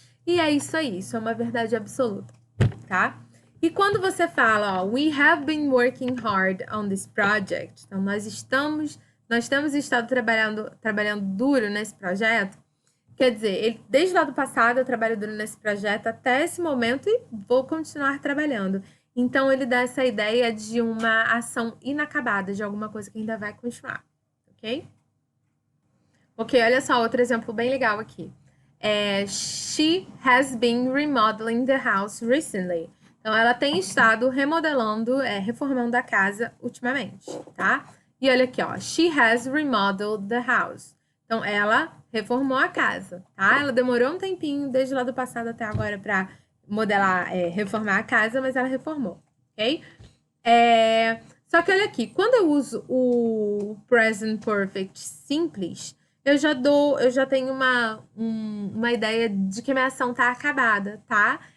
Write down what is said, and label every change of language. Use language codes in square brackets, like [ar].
[pt] E é isso aí, isso é uma verdade absoluta, tá? E quando você fala, ó, [en] we have been working hard on this project, [pt] então nós temos estado trabalhando duro nesse projeto, quer dizer, desde lá do passado eu trabalho duro nesse projeto até esse momento e vou continuar trabalhando. Então, ele dá essa ideia de uma ação inacabada, de alguma coisa que ainda vai continuar, ok? Ok, olha só, outro exemplo bem legal aqui. [en] She has been remodeling the house recently. [pt] Então, ela tem estado remodelando, reformando a casa ultimamente, tá? E olha aqui, ó. [en] She has remodeled the house. [pt] Então, ela reformou a casa, tá? Ela demorou um tempinho, desde lá do passado até agora, para reformar a casa, mas ela reformou, ok? Só que olha aqui, quando eu uso o present perfect simples, eu já tenho uma ideia de que minha ação tá acabada, tá?